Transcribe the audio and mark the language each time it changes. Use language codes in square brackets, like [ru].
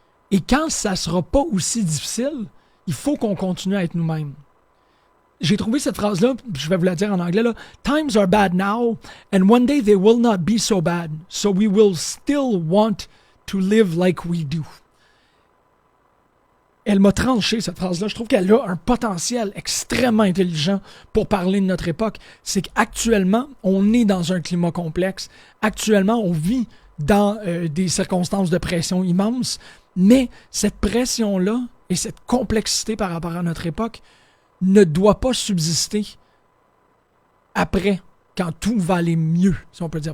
[fr] Et quand ça sera pas aussi difficile, il faut qu'on continue à être nous-mêmes. J'ai trouvé cette phrase-là, je vais vous la dire en anglais, là. [en] Times are bad now, and one day they will not be so bad, so we will still want to live like we do. [fr] Elle m'a tranché, cette phrase-là. Je trouve qu'elle a un potentiel extrêmement intelligent pour parler de notre époque. C'est qu'actuellement, on est dans un climat complexe. Actuellement, on vit dans des circonstances de pression immenses, mais cette pression-là et cette complexité par rapport à notre époque ne doit pas subsister après, quand tout va aller mieux, si on peut dire.